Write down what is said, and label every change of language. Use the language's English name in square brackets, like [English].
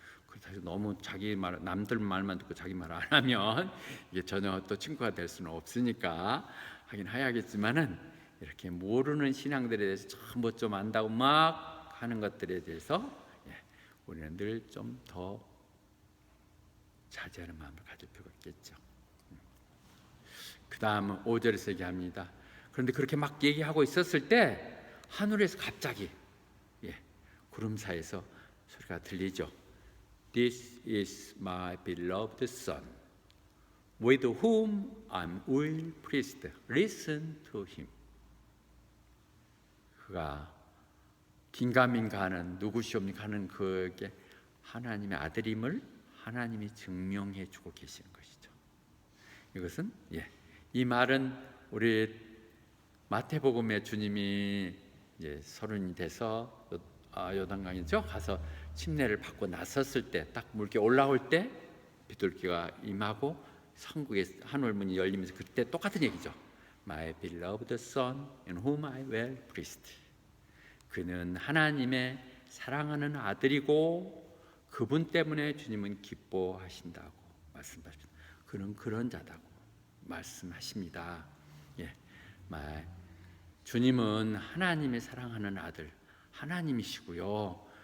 [Korean] 그래서 너무 자기 말, 남들 말만 듣고 자기 말 안 하면 이게 전혀 또 친구가 될 수는 없으니까 하긴 해야겠지만은 이렇게 모르는 신앙들에 대해서 전부 좀 안다고 막 하는 것들에 대해서 우리는 늘 좀 더 자제하는 마음을 가질 필요가 있겠죠. 그 다음 5절에서 얘기합니다. 그런데 그렇게 막 얘기하고 있었을 때 하늘에서 갑자기 구름 사이에서 소리가 들리죠. [English] This is my beloved son, with whom I'm well pleased. Listen to him. [Korean] 그가 긴가민가 하는 누구시옵니까 하는 그에게 하나님의 아들임을 하나님이 증명해 주고 계시는 것이죠. 이것은 이 말은 우리 마태복음에 주님이 서른이 돼서 요단강이죠. 가서 침례를 받고 나섰을 때 딱 물개 올라올 때 비둘기가 임하고 천국의 하늘문이 열리면서 그때 똑같은 얘기죠. [English] My beloved son in whom I well pleased. [Korean] 그는 하나님의 사랑하는 아들이고 그분 때문에 주님은 기뻐하신다고 말씀하십니다. 그는 그런 자다고 말씀하십니다. 주님은 하나님의 사랑하는 아들 하나님이시고요.